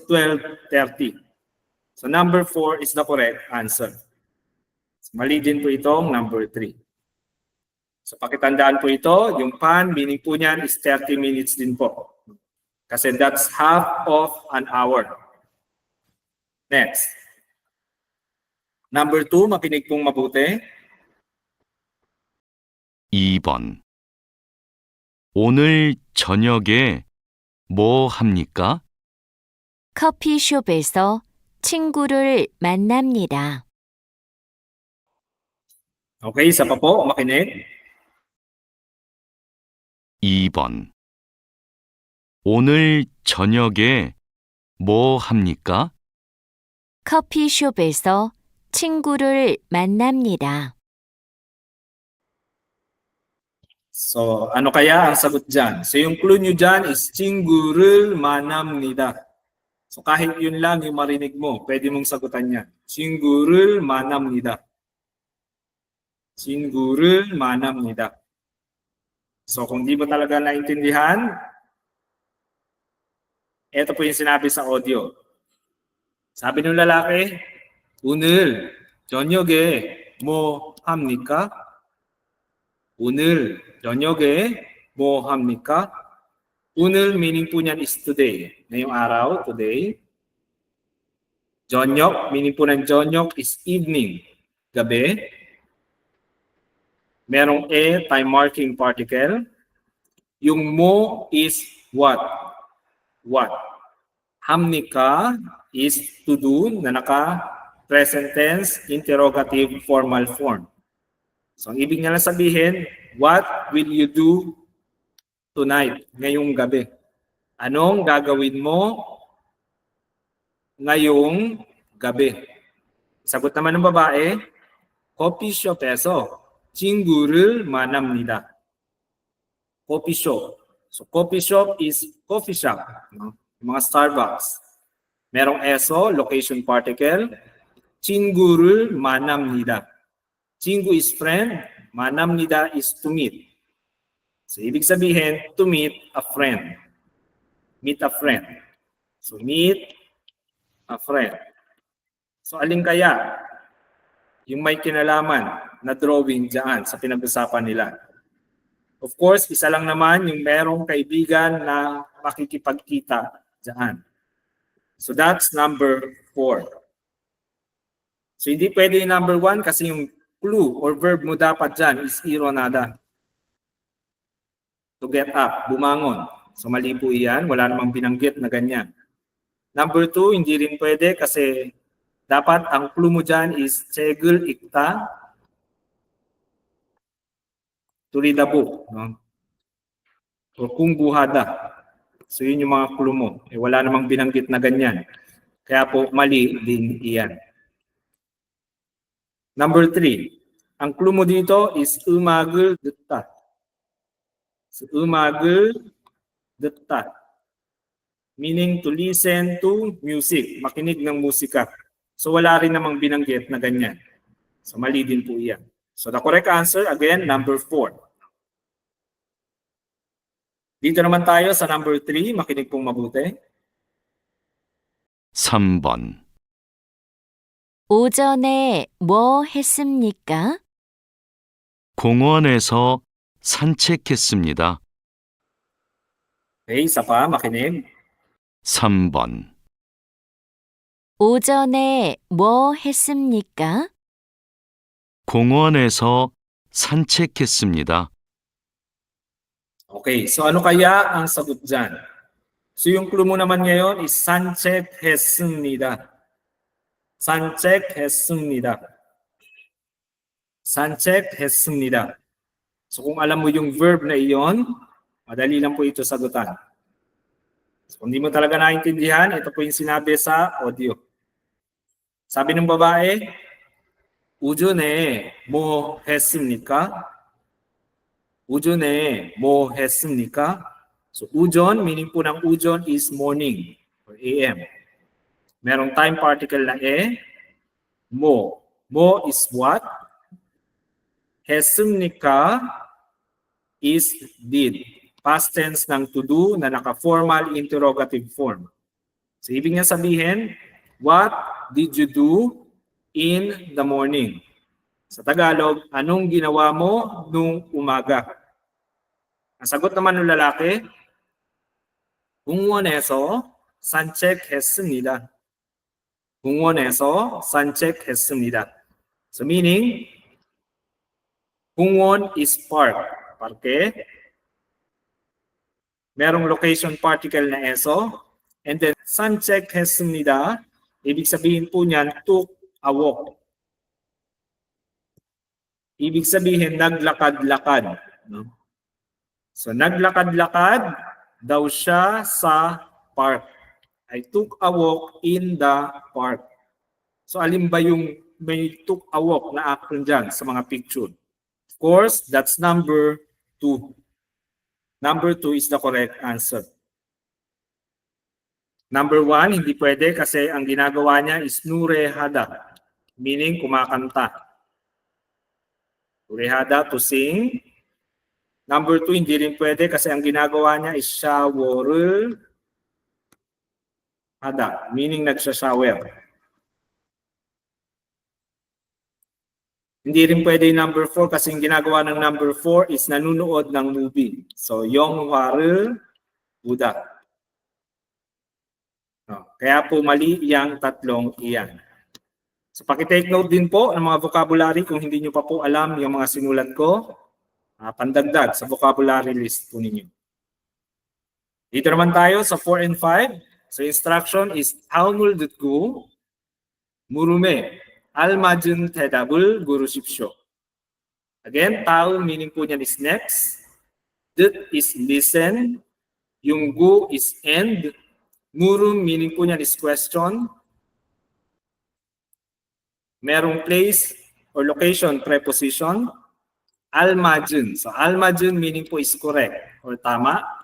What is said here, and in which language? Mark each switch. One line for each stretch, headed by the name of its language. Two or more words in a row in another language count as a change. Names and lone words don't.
English: So 12:30. So number 4 is the correct answer. So,
Filipino: mali din po itong number 3. So pakitandaan po ito, yung pan, meaning po niyan is 30 minutes din po.
English: Kasi that's half of an hour. Next. Number 2,
Filipino: makinig pong mabuti.
Korean: 2번. 오늘 저녁에 뭐 합니까? 커피숍에서 친구를 만납니다.
Filipino: Okay, isa pa po, makinig.
Korean: 2번. 오늘 저녁에 뭐 합니까? 커피숍에서 친구를 만납니다.
Filipino: So, ano kaya ang sagot dyan? So, yung clue nyo dyan is
Korean: 친구를 만납니다.
Filipino: So, kahit yun lang yung marinig mo, pwede mong sagutan yan.
Korean: 친구를 만납니다. 친구를 만납니다.
Filipino: So, kung di mo talaga naintindihan, ito po yung sinabi sa audio. Sabi ng lalaki,
Korean: 오늘 저녁에 뭐 합니까? 오늘 저녁에 뭐 합니까?
Filipino: 오늘 meaning po niyan
English: is today.
Filipino: Ngayong araw, today. 저녁, meaning po ng 저녁
English: is evening,
Filipino: gabi. Merong
English: time marking particle. Yung mo is what? What? 합니까 is to do na naka-present tense, interrogative, formal form. So,
Filipino: ang ibig niya lang sabihin,
English: what will you do tonight,
Filipino: ngayong gabi? Anong gagawin mo ngayong gabi? Sagot naman ng babae,
Korean: 커피숍에서 친구를 만납니다.
English: Coffee shop. So, coffee shop is coffee shop. No?
Filipino: Mga Starbucks. Merong eso,
English: location particle.
Korean: 친구를 만납니다. 친구
English: is friend. 만납니다 is to meet. So,
Filipino: ibig sabihin,
English: to meet a friend. Meet a friend. So, meet a friend. So,
Filipino: alin kaya yung may kinalaman na drawing dyan sa pinag-usapan nila?
English: Of course,
Filipino: isa lang naman yung merong kaibigan na makikipagkita dyan.
English: So, that's number 4.
Filipino: So, hindi pwede yung number 1 kasi yung
English: clue or verb
Filipino: mo dapat dyan is ironada.
English: To get up,
Filipino: bumangon. So, mali po iyan. Wala namang binanggit na ganyan. Number 2, hindi rin pwede kasi dapat ang clue mo dyan is
Korean: 책을 읽다,
English: to read a book. No? Or 공부하다. So,
Filipino: yun yung mga clue mo. Wala namang binanggit na ganyan. Kaya po, mali din iyan. Number 3, ang clue mo dito is
Korean: 음악을 듣다. So, 음악을 듣다.
English: Meaning to listen to music.
Filipino: Makinig ng musika. So, wala rin namang binanggit na ganyan. So, mali din po iyan.
English: So, the correct answer, again, number 4.
Filipino: Dito naman tayo sa number 3. Makinig pong mabuti.
Korean: 3번. 오전에 뭐 했습니까? 공원에서 산책했습니다.
Filipino: Okay, isa pa, makinig.
Korean: 3번. 오전에 뭐 했습니까? 공원에서 산책했습니다.
Filipino: Okay, so ano kaya ang sagot dyan? So yung clue mo naman ngayon is 산책했습니다.
Korean: 산책했습니다. 산책했습니다.
Filipino: So kung alam mo yung verb na iyon, madali lang po ito sagutan. So, kung hindi mo talaga naintindihan, ito po yung sinabi sa audio. Sabi ng babae,
Korean: 오전에 뭐 했습니까? 오전에 뭐 했습니까? So, 우전,
English: meaning
Filipino: po ng
English: 우전 is morning or AM.
Filipino: Merong time particle na mo.
English: Mo is what? 했습니까 is did. Past tense ng to do na naka-formal interrogative form.
Filipino: So, ibig niya sabihin,
English: what did you do in the morning?
Filipino: Sa Tagalog, anong ginawa mo nung umaga? Ang sagot naman ng lalaki,
Korean: 공원에서 산책했습니다. 공원에서 산책했습니다.
English: So meaning, 공원 is park.
Filipino: Parke. Merong
English: location particle
Filipino: na eso. And then, 산책했습니다. Ibig sabihin po niyan,
English: took a walk.
Filipino: Ibig sabihin, naglakad-lakad.
English: No?
Filipino: So, naglakad-lakad daw siya sa park.
English: I took a walk in the park. So,
Filipino: alin ba yung may
English: took a walk
Filipino: na action dyan sa mga picture?
English: Of course, that's number 2. Number 2 is the correct answer. Number 1,
Filipino: hindi pwede kasi ang ginagawa niya is nurehada, meaning kumakanta.
English: Nurehada, to sing.
Filipino: Number 2, hindi rin pwede kasi ang ginagawa niya is shower hada, meaning nagsashower. Hindi rin pwede yung number 4 kasi yung ginagawa ng number 4 is nanunood ng movie.
English: So,
Korean: 영화를 보다.
Filipino: No, kaya po mali yung tatlong iyan. So, pakitake note din po ng mga vocabulary kung hindi nyo pa po alam yung mga sinulat ko. Pandagdag sa vocabulary list po ninyo. Dito naman tayo sa 4 and 5.
English: So, instruction is
Korean: 다음을 물음에 알맞은 대답을 고르십시오.
English: Again, 다음 meaning
Filipino: po niyan
English: is next. That is listen. Yung gu is end. Murum meaning
Filipino: po niyan
English: is question. Merong place or location preposition. Almajun. So almajun meaning po is correct or tama.